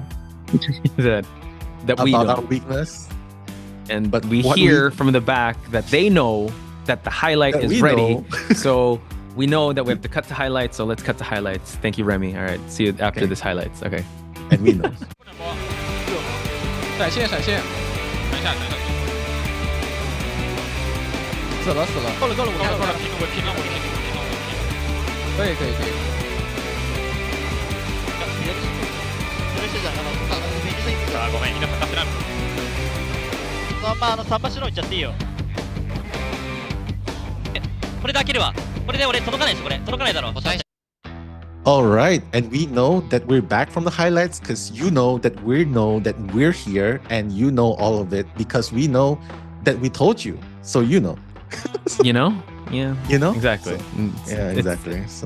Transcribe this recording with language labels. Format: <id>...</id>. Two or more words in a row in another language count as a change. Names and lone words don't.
<en>that we about know our weakness, but we hear from the back that they know that the highlight That is we ready. know. So we know that we have to cut to highlights. So let's cut to highlights. Thank you, Remy. All right, see you after this highlights. Okay. And we know.</en> <zh>闪现，闪现，等一下，死了死了，够了够了，我拼了，我拼了。可以可以可以。</zh> <ja>あ、ごめん、みんなかかってない。3番白いっちゃっていいよ。これで開けるわ。これで俺届かないでしょ、これ。届かないだろ。</ja> <en>All right, and we know that we're back from the highlights because you know that we're here, and you know all of it because we know that we told you. So you know. You know? Yeah. You know? Exactly. So, yeah, exactly. So</en>